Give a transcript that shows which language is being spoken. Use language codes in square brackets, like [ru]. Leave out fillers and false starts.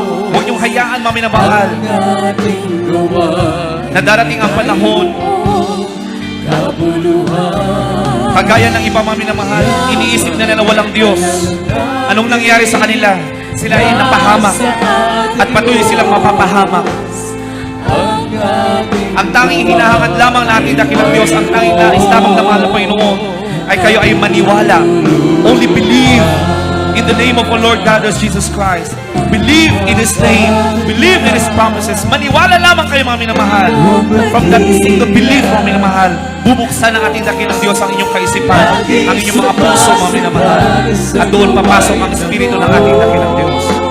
[tl] Huwag niyong hayaan, mga minamahal, na darating ang panahon, kagaya ng iba, mga minamahal, iniisip na na walang Diyos. Anong nangyari sa kanila? Sila ay napahamak at patuloy silang mapapahamak. Ang tanging hinahangad lamang natin dakilang Diyos, ang tanging nais lamang na mahal ng Panginoon, ay kayo ay maniwala. [en] Only believe in the name of our Lord God as Jesus Christ. Believe in His name. Believe in His promises. [tl] Maniwala lamang kayo, mga minamahal. [en] From that single belief, [tl] mga minamahal, bubuksan ng ating dakilang Diyos ang inyong kaisipan, ang inyong mga puso, mga minamahal. At doon papasok ang Espiritu ng ating dakilang Diyos.